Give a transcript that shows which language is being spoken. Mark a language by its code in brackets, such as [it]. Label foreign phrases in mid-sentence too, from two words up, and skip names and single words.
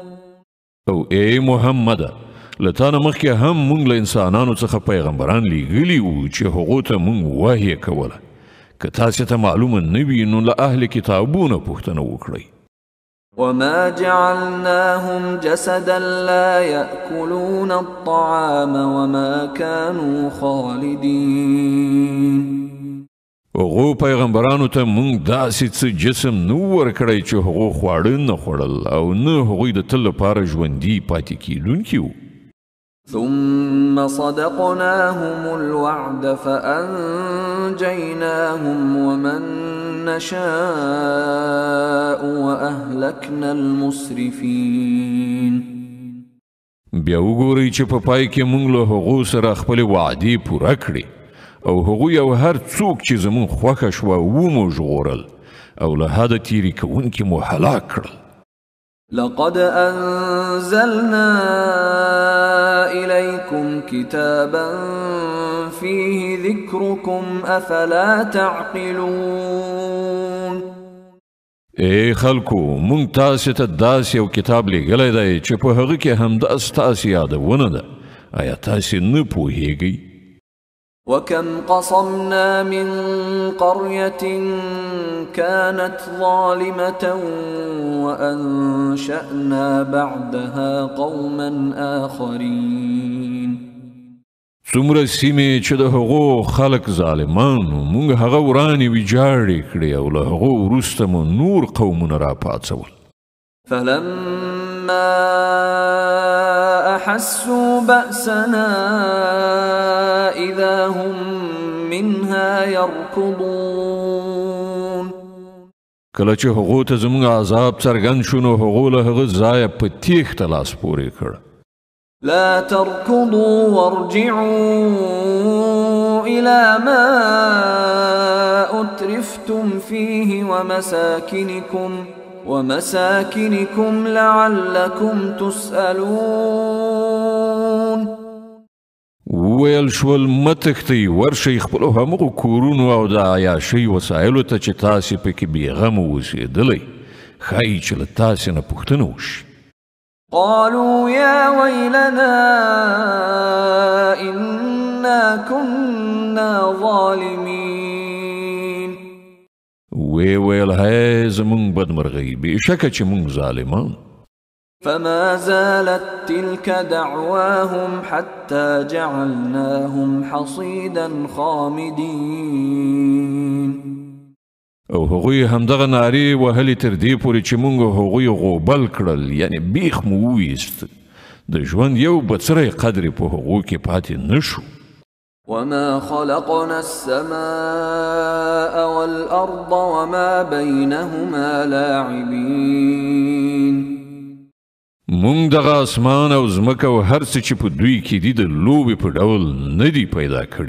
[ps] او ای محمد لتانه مخکې هم مونږ له انسانانو څخه پیغمبران لیږلي وو چې هغو ته مونږ وحی کوله. که تاسې ته معلومه نه وي نو له اهل کتابونه پوښتنه وکړئ. [ar] وما جعلناهم جسدا لا يأكلون الطعام وما كانوا خالدين. [ps] هغو پیغمبرانو ته مونږ داسې څه جسم نه ورکړی چې هغو خواړه نه خوړل او نه هغوی د تل لپاره ژوندي پاتې کیدونکي وو. [ar] ثم صدقناهم الوعد فأنجيناهم ومن نشاء وأهلكنا المسرفين. [ps] بیا وګورئ چې په پای کې مونږ له هغو سره خپلې وعدې پوره کړې او هغوی او هر څوک چې زمونږ خوښه شوه ومو ژغورل او له حده تیرې کوونکي مو هلاک کړل. [ar] لقد أنزلنا إليكم كتابا فيه ذكركم أفلا تعقلون. [ps] ای خلکو مونږ تاسې ته داسې یو کتاب لیږلی دی چې په هغه کې همدا ستاسې یادونه ده. آیا تاسې نه پوهیږئ؟ [ar] وكم قصمنا من قرية كانت ظالمة وأنشأنا بعدها قوما آخرين. [ps] څومره سیمې چې د هغو خلک ظالمانو موږ هغه ورانې ویجاړې کړې او له هغو وروسته مو نور قومونه راپاڅول. [ar] فلما أحسوا بأسنا إذا هم منها يركضون. [ps] کله چې هغو ته زموږ عذاب څرګند شو نو هغو له هغه ځایه په تیښته لاس پورې کړ. [ar] لا تركضوا وارجعوا إلى ما أترفتم فيه ومساكنكم لعلكم تسألون. [ps] ویل شول متښتئ ورشئ خپلو همغو کورونو او د عیاشۍ وسایلو ته چې تاسې پکې بېغمه اوسېدلی ښایي چې له تاسې نه پوښتنه وشي. [ar] قالوا يا ويلنا إنا كنا ظالمين. [ps] ویل هی زمونږ بدمرغۍ بېشکه چې مونږ ظالمان. [ar] فما زالت تلك دعواهم حتى جعلناهم حصيدا خامدين. [ps] او هغوی همدغه نارې وهلې تر دې پورې چې مونږ هغوی غوبل کړل، یعنی بیخ مو وویست. د ژوند یو بڅری قدر په هغو کې پاتې نشو. [ar] وما خلقنا السماء والأرض وما بينهما لاعبين. [ps] مونږ دغه اسمان او ځمکه او هر څه چې په دوی کې دي د لوبې په ډول نه دي پیدا کړي.